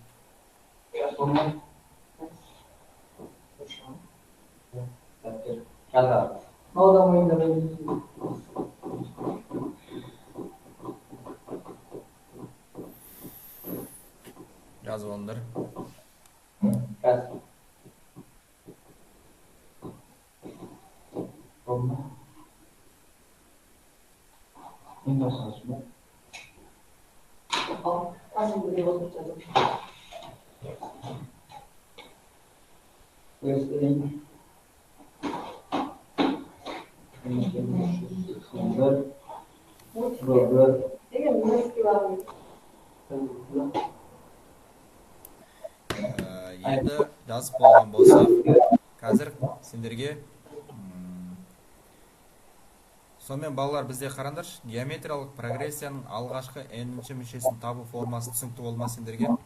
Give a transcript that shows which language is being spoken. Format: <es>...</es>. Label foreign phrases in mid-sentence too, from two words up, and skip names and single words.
<kk>Жазып алыңдар.</kk> <tr>Azim buraya oturtalım. Göstereyim.</tr> <kk>Енді жазып болған болса, қазір сендерге сонымен балалар бізде қараңдаршы, геометриялық прогрессияның алғашқы n-ші мүшесін табу формасы түсінікті болмас сендерге?</kk>